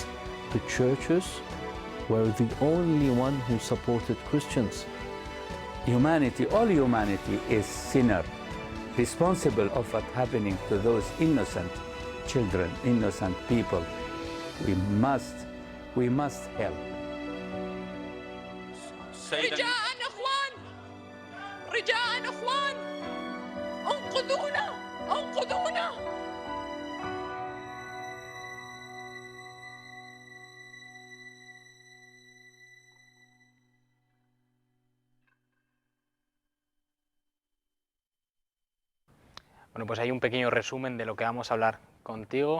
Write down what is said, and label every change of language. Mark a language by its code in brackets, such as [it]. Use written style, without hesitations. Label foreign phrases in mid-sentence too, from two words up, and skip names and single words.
[en] The churches were the only one who supported Christians. Humanity, all humanity is sinner, responsible of what happening to those innocent children, innocent people. We must help. [ar] رجاء اخوان، رجاء اخوان، انقذونا، انقذونا. [es] Bueno, pues hay un pequeño resumen de lo que vamos a hablar contigo.